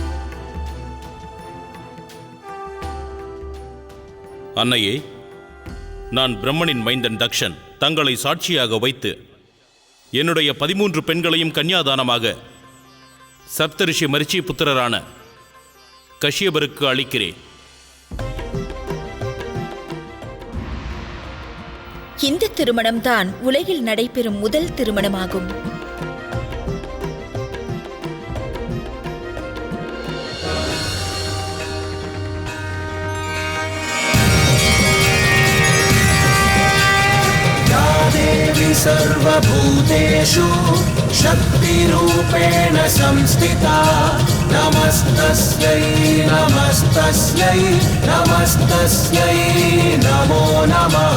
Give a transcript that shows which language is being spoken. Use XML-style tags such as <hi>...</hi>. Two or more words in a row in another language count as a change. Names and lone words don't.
<ta>அன்னையே, நான் பிரம்மனின் மைந்தன் தக்ஷன் தங்களை சாட்சியாக வைத்து என்னுடைய 13 பெண்களையும் கன்னியாதானமாக சப்தரிஷி மரிச்சி புத்திரரான கஷ்யபருக்கு அளிக்கிறேன். இந்த திருமணம்தான் உலகில் நடைபெறும் முதல் திருமணமாகும்.</ta> <sa>सर्वभूतेषु शक्तिरूपेण संस्थिता नमस्तस्यै नमस्तस्यै नमस्तस्यै नमो नमः।</sa>